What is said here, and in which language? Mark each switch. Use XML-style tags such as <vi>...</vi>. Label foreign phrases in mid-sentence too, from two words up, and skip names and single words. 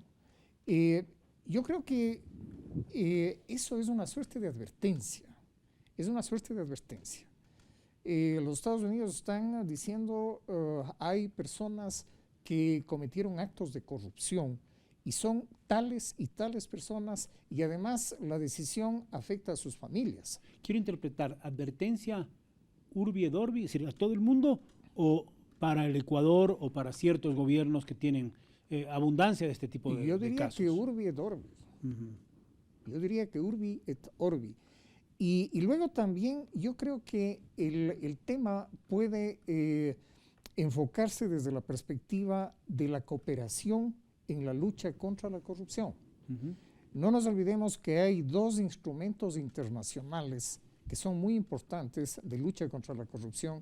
<es>Yo creo que eso es una suerte de advertencia, los Estados Unidos están diciendo hay personas que cometieron actos de corrupción y son tales y tales personas, y además la decisión afecta a sus familias. Quiero interpretar advertencia</es> <la>urbi et orbi,</la> <es>es decir, a todo el mundo, o para el Ecuador o para ciertos gobiernos que tienen abundancia de este tipo de casos. Yo diría que</es> <la>urbi et orbi.</la> <es>Yo diría que</es> <la>urbi et orbi.</la> <es>Y luego también yo creo que el tema puede enfocarse desde la perspectiva de la cooperación en la lucha contra la corrupción. No nos olvidemos que hay dos instrumentos internacionales que son muy importantes de lucha contra la corrupción.</es>